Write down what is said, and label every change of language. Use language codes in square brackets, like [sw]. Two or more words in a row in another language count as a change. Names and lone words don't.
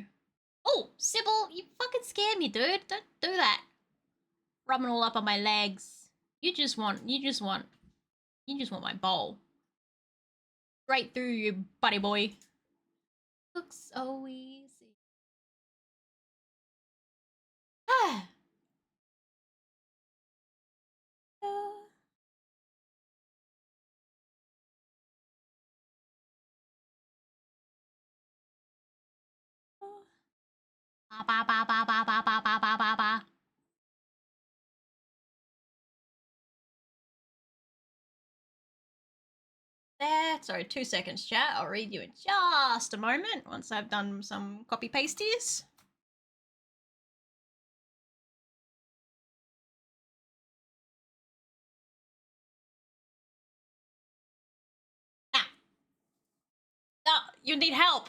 [en] Oh, Sybil, you fucking scared me, dude. Don't do that. Rubbing all up on my legs. You just want my bowl. Right through you, buddy boy. Looks so easy. Ah. Ba ba ba ba ba ba ba ba ba ba. There. Sorry, 2 seconds, chat. I'll read you in just a moment once I've done some copy pasties. No, you need help.